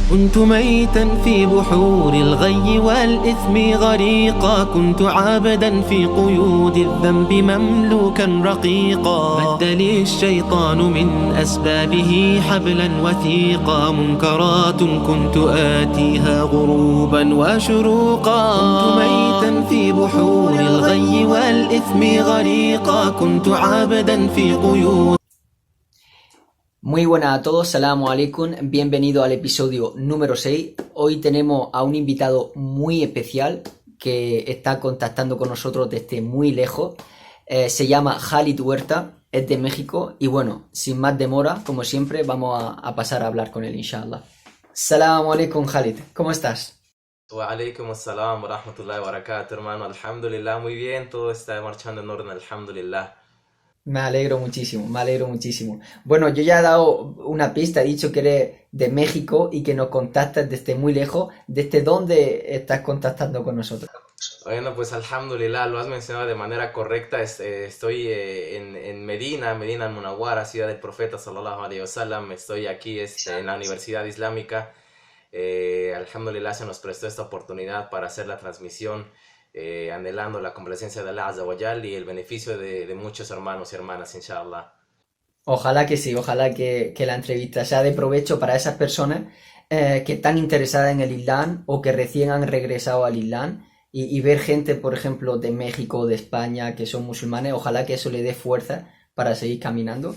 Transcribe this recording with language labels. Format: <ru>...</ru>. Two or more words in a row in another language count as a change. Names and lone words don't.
<ar>كنت ميتا في بحور الغي والإثم غريقا، كنت عابدا في قيود الذنب مملوكا رقيقا، مد لي الشيطان من أسبابه حبلا وثيقا، منكرات كنت آتيها غروبا وشروقا، كنت ميتا في بحور الغي والإثم غريقا، كنت عابدا في قيود.</ar> <es>Muy buenas a todos,</es> <ar>سلام عليكم,</ar> <es>bienvenido al episodio número 6. Hoy tenemos a un invitado muy especial que está contactando con nosotros desde muy lejos. Se llama Khalid Huerta, es de México y bueno, sin más demora, como siempre, vamos a pasar a hablar con él, inshallah.</es> <ar>سلام عليكم, Khalid,</ar> <es>¿cómo estás?</es> <ar>وعليكم السلام ورحمة الله وبركاته, hermano.</ar> <es>Alhamdulillah, muy bien, todo está marchando en orden, alhamdulillah. Me alegro muchísimo, me alegro muchísimo. Bueno, yo ya he dado una pista, he dicho que eres de México y que nos contactas desde muy lejos. ¿Desde dónde estás contactando con nosotros? Bueno, pues alhamdulillah, lo has mencionado de manera correcta. Estoy en Medina, Medina al-Munawwara, ciudad del profeta</es> <ar>صلى الله عليه وسلم.</ar> <es>Estoy aquí en la Universidad Islámica. Alhamdulillah se nos prestó esta oportunidad para hacer la transmisión. Anhelando la complacencia de</es> <ar>الله عز وجل</ar> <es>y el beneficio de muchos hermanos y hermanas, inshallah. Ojalá que sí, ojalá que la entrevista sea de provecho para esas personas que están interesadas en el Islam o que recién han regresado al Islam y ver gente, por ejemplo, de México o de España que son musulmanes, ojalá que eso le dé fuerza para seguir caminando.</es>